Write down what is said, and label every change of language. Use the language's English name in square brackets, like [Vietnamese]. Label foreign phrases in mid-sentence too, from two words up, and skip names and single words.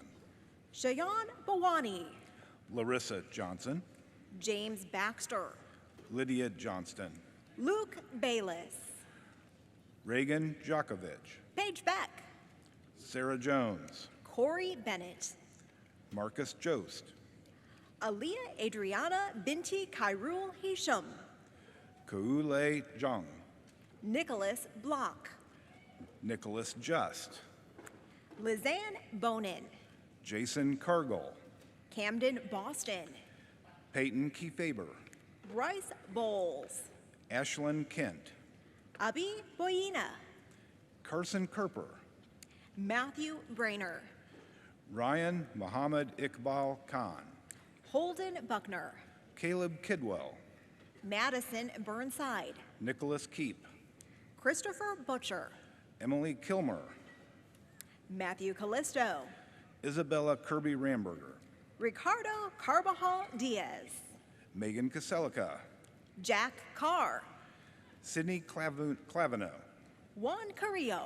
[English] Shayan Bawani. Larissa Johnson, James Baxter. Lydia Johnston, Luke Bayless. Reagan Djokovic, Paige Beck. Sarah Jones, Corey Bennett. Marcus Jost, Aliyah Adriana Binti Kairul Hisham. Kuule Zhang, Nicholas Block. Nicholas Just, Lizanne Bonin. Jason Cargill, Camden Boston. Peyton Kiefaber, Bryce Bowles. Ashlyn Kent, Abi Boyina. Carson Kerper, Matthew Brainer. Ryan Muhammad Iqbal Khan, Holden Buckner. Caleb Kidwell, Madison Burnside. Nicholas Keep, Christopher Butcher. Emily Kilmer, Matthew Callisto. Isabella Kirby Ramberger, Ricardo Carbajal Diaz. Megan Kaselica, Jack Carr. Sydney Clavino, Juan Carrillo.